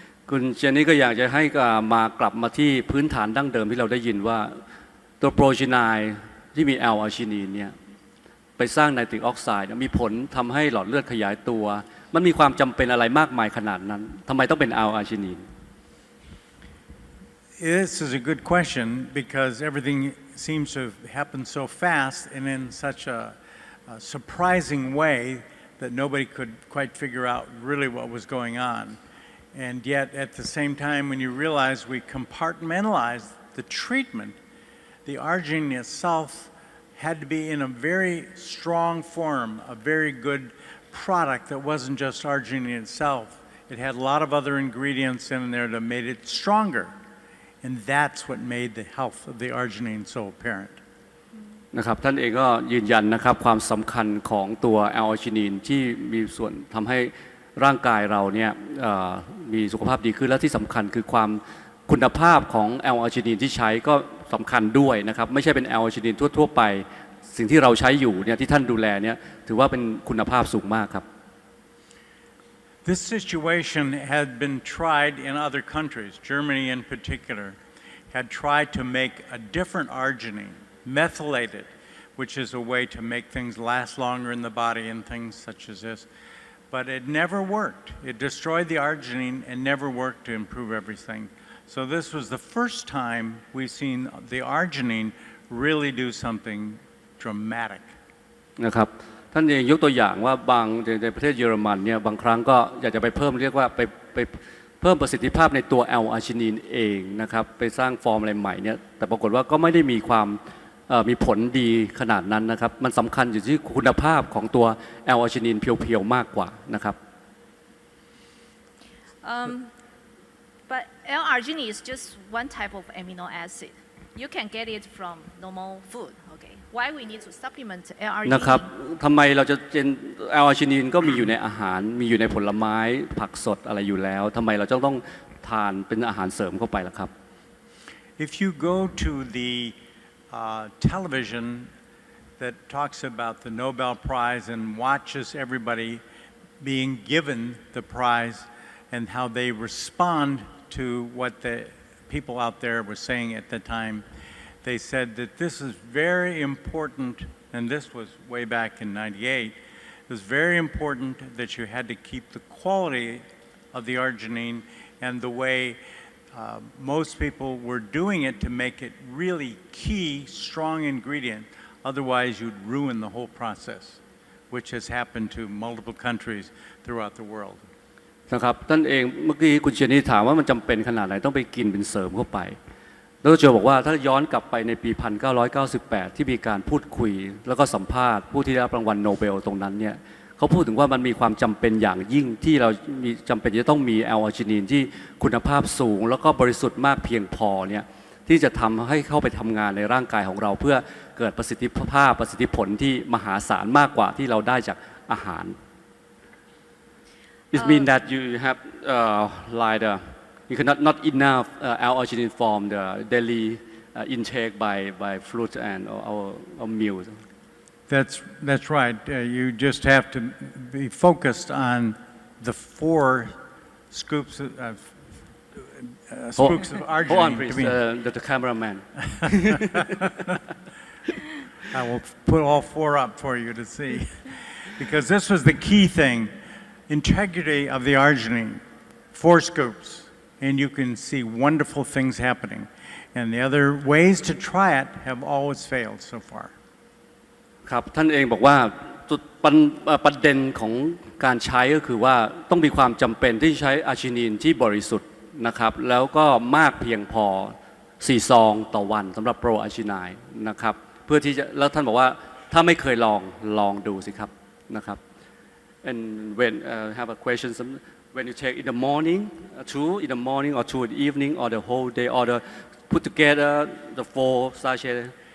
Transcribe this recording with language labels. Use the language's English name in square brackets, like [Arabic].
[Thai] คุณเจนนี่ก็อยากจะให้กลับมาที่พื้นฐานดั้งเดิมที่เราได้ยินว่าตัวโปรจีไนที่มี L-arginine เนี่ยไปสร้างไนตริกออกไซด์มีผลทำให้หลอดเลือดขยายตัวมันมีความจำเป็นอะไรมากมายขนาดนั้นทำไมต้องเป็น L-arginine? [English] This is a good question because everything seems to have happened so fast and in such a surprising way that nobody could quite figure out really what was going on. And yet, at the same time, when you realize we compartmentalized the treatment, the arginine itself had to be in a very strong form, a very good product that wasn't just arginine itself. It had a lot of other ingredients in there that made it stronger. And that's what made the health of the arginine so apparent. [Thai] นะครับท่านเองก็ยืนยันนะครับความสำคัญของตัว L-arginine ที่มีส่วนทำให้ร่างกายเราเนี่ยมีสุขภาพดีขึ้นและที่สำคัญคือความคุณภาพของ L-arginine ที่ใช้ก็สำคัญด้วยนะครับไม่ใช่เป็น L-arginine ทั่วๆไปสิ่งที่เราใช้อยู่เนี่ยที่ท่านดูแลเนี่ยถือว่าเป็นคุณภาพสูงมากครับ [English] This situation had been tried in other countries. Germany in particular had tried to make a different arginine, methylated, which is a way to make things last longer in the body and things such as this. But it never worked. It destroyed the arginine and never worked to improve everything. So this was the first time we've seen the arginine really do something dramatic. [Thai] นะครับท่านเองยกตัวอย่างว่าบางในประเทศเยอรมันเนี่ยบางครั้งก็อยากจะไปเพิ่มเรียกว่าไปเพิ่ พิ่มประสิทธิภาพในตัวแอลอาร์จินีนเองนะครับไปสร้างฟอร์มอะไรใหม่เนี่ยแต่ปรากฏว่าก็ไม่ได้มีความมีผลดีขนาดนั้นนะครับมันสำคัญอยู่ที่คุณภาพของตัวแอลอาร์จินีนเพียวๆมากกว่านะครับ [English] But L-arginine is just one type of amino acid. You can get it from normal food. Okay. Why we need to supplement [Thai] นะครับ [English] L-arginine? [Thai] ทำไมเราจะเป็นแอลอาร์จินีนก็มีอยู่ในอาหารมีอยู่ในผลไม้ผักสดอะไรอยู่แล้วทำไมเราต้องทานเป็นอาหารเสริมเข้าไปล่ะครับ [English] If you go to the television that talks about the Nobel Prize and watches everybody being given the prize and how they respond to what the people out there were saying at the time, they said that this is very important, and this was way back in '98, it was very important that you had to keep the quality of the arginine and the way most people were doing it to make it really key, strong ingredient. Otherwise, you'd ruin the whole process, which has happened to multiple countries throughout the world. [Thai] นะครับท่านเองเมื่อกี้คุณเชนี่ถามว่ามันจำเป็นขนาดไหนต้องไปกินเป็นเสริมเข้าไปดร.โจบอกว่าถ้าย้อนกลับไปในปี 1998 ที่มีการพูดคุยแล้วก็สัมภาษณ์ผู้ที่ได้รับรางวัลโนเบลตรงนั้นเนี่ยเขาพูดถึงว่ามันมีความจำเป็นอย่างยิ่งที่เรามีจำเป็นจะต้องมีแอลอาร์จินีนที่คุณภาพสูงแล้วก็บริสุทธิ์มากเพียงพอเนี่ย ที่จะทำให้เข้าไปทำงานในร่างกายของเราเพื่อเกิดประสิทธิภาพประสิทธิผลที่มหาศาลมากกว่าที่เราได้จากอาหาร [English] It means that you have like you cannot not enough L-arginine from the daily intake by fruit and our meals. That's right. You just have to be focused on the 4 scoops of arginine. Hold on, please, the cameraman. I will put all 4 up for you to see, because this was the key thing. Integrity of the arginine, 4 scoops, and you can see wonderful things happening. And the other ways to try it have always failed so far. [Thai] ครับท่านเองบอกว่าประเด็นของการใช้ก็คือว่าต้องมีความจำเป็นที่ใช้อาร์จินีนที่บริสุทธิ์นะครับแล้วก็มากเพียงพอ4 ซองต่อวันสำหรับโปรอาร์จิไนน์นะครับเพื่อที่จะแล้วท่านบอกว่าถ้าไม่เคยลองดูสิครับนะครับ [English] And when have a question, when you take in the morning, 2 in the morning or 2 in the evening or the whole day or the put together the 4 sachets.